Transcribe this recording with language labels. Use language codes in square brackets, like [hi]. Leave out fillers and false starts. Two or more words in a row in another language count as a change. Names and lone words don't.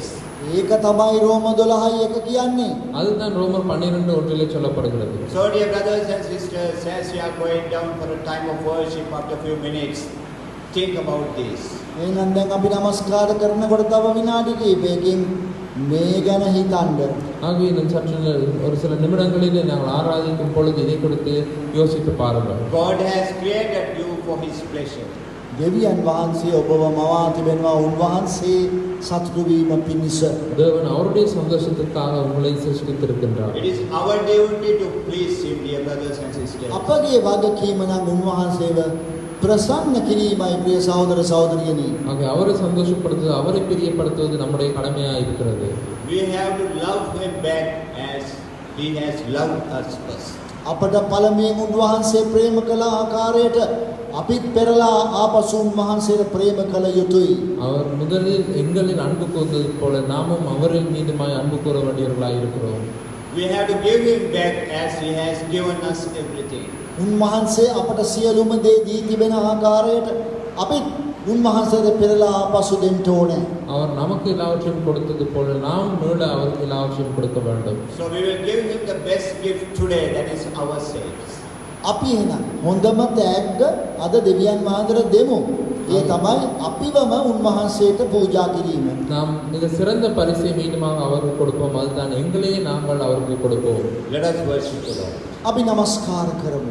[si] ඒක තමයි රෝම 12:1 කියන්නේ. [ta] அதுதான் ரோமர் 12:1 சொல்லப்படுகிறது. [en] So, dear brothers and sisters, as we are going down for a time of worship after a few minutes, think about this. [si] එහෙනම් දැන් අපි নমස්කාර කරනකොට තව විනාඩි කිහිපයකින් මේ ගැන හිතන්න. [ta] ஆகவே இன்னும் சற்று ஒரு சில நிமிடங்களிலே நாங்கள் ஆராதிக்கும் பொழுது இதை கொடுத்து யோசித்து பாருங்கள். [en] God has created you for his pleasure. [si] දෙවියන් වහන්සේ ඔබව මවා තිබෙනවා උන්වහන්සේ සතුටු වීම පිණිස. [ta] தேவன் அவருடைய சந்தோஷத்திற்காக உங்களை சிருஷ்டித்திருக்கின்றார். [en] It is our duty to please him, dear brothers and sisters. [si] අපගේ වගකීම නම් උන්වහන්සේව ප්‍රසන්න කිරීමයි ප්‍රිය සහෝදර සහෝදරියනි. [ta] ஆகவே அவரை சந்தோஷப்படுத்துவது அவரை பிரியப்படுத்துவது நம்முடைய கடமையாக இருக்கிறது. [en] We have to love him back as he has loved us first. [si] අපට පළමුවෙන් උන්වහන්සේ ප්‍රේම කළ ආකාරයට අපිත් පෙරලා ආපසු උන්වහන්සේට ප්‍රේම කළ යුතුයි. [ta] அவர் முதலில் எங்களில் அன்பு கூர்ந்தது போல நாமும் அவரில் மீண்டுமாய் அன்பு கூற வேண்டியவர்களாக இருக்கிறோம். [en] We have to give him back as he has given us everything. [si] උන්වහන්සේ අපට සියලුම දේ දී තිබෙන ආකාරයට අපිත් උන්වහන්සේට පෙරලා ආපසු දෙන්න ඕනේ. [ta] அவர் நமக்கு எல்லாவற்றையும் கொடுத்தது போல நாம் மீள அவருக்கு எல்லாவற்றையும் கொடுக்க வேண்டும். [en] So we will give him the best gift today, that is ourselves. [si] අපි එහෙනම් හොඳම තෑග්ග අද දෙවියන් වහන්සේට දෙමු. ඒ තමයි අපිවම උන්වහන්සේට පූජා කිරීම. [ta] நாம் மிக சிறந்த பரிசை மீண்டுமாக அவருக்கு கொடுப்போம். அதுதான் எங்களையே நாங்கள் அவருக்கு கொடுப்போம். [en] Let us worship the Lord. [si] අපි নমස්කාර කරමු.